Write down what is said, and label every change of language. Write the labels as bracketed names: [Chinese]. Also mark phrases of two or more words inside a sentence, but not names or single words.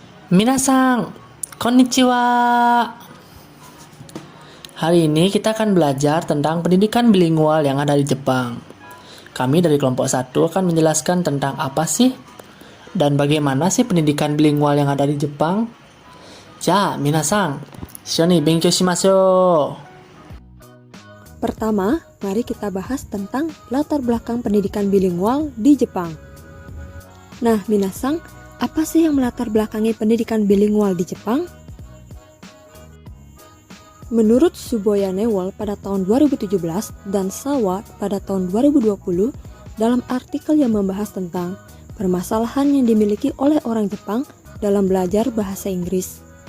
[Japanese] 皆さん、こんにちは. [Indonesian] Hari ini kita akan belajar tentang pendidikan bilingual yang ada di Jepang. Kami dari kelompok 1 akan menjelaskan tentang apa sih dan bagaimana sih pendidikan bilingual yang ada di Jepang. [Japanese] じゃ、皆さん、一緒に勉強しましょう. [Indonesian] Pertama, mari kita bahas tentang latar belakang pendidikan bilingual di Jepang. Nah, minasang, apa sih yang melatar belakangi pendidikan bilingual di Jepang? Menurut Tsuboya Newell pada tahun 2017 dan Sawa pada tahun 2020 dalam artikel yang membahas tentang permasalahan yang dimiliki oleh orang Jepang dalam belajar bahasa Inggris.